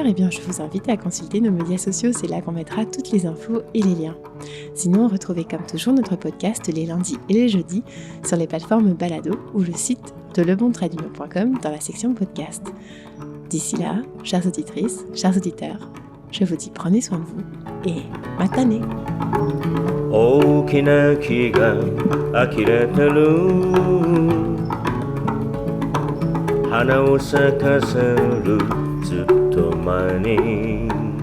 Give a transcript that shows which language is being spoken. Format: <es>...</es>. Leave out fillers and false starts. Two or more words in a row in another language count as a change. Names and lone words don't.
<fr>Eh bien, je vous invite à consulter nos médias sociaux, c'est là qu'on mettra toutes les infos et les liens. Sinon, retrouvez comme toujours notre podcast les lundis et les jeudis sur les plateformes Balado ou le site de lebontraitdunion.com dans la section podcast. D'ici là, chères auditrices, chers auditeurs, je vous dis prenez soin de vous et matane!</fr> <ja>大きな木が呆れてる花を咲かせるずっと前に</ja>